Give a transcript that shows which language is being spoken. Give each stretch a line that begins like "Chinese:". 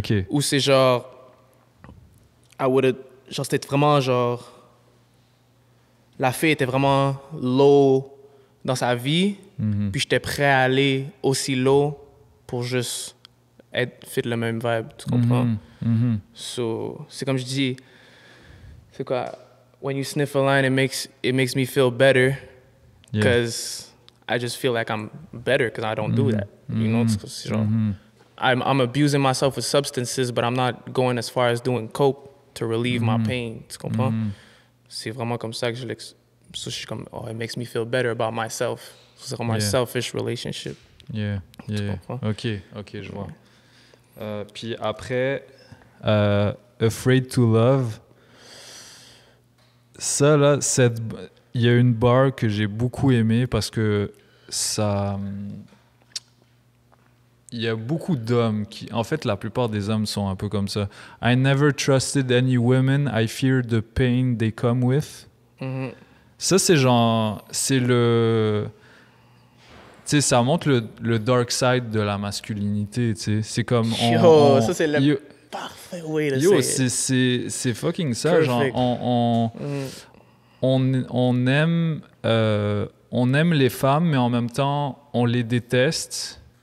French: Ou c'est genre... Genre, c'était vraiment, genre... la fille était vraiment low dans sa vie, puis j'étais prêt à aller aussi low pour juste fit le même vibe, tu comprends? So, c'est comme je dis, c'est quoi?
English: When you sniff a line, it makes me feel better because I just feel like I'm better because I don't do that. You know,
French: c'est genre,
English: I'm abusing myself with substances, but I'm not going as far as doing coke to relieve my pain,
French: tu comprends? C'est vraiment comme ça que je je suis comme,
English: oh, it makes me feel better about myself.
French: C'est vraiment un selfish relationship. OK, je vois. Puis après, Afraid to Love, ça, là, il y a une bar que j'ai beaucoup aimée parce que ça... Il y a beaucoup d'hommes qui... En fait, la plupart des hommes sont un peu comme ça.
English: I never trusted any women. I fear the pain they come with.
French: Ça, c'est genre... C'est le... Tu sais, ça montre le dark side de la masculinité, tu sais. C'est comme... ça, c'est le parfait way de dire. C'est fucking ça. Perfect. Genre, on aime les femmes, mais en même temps, on les déteste.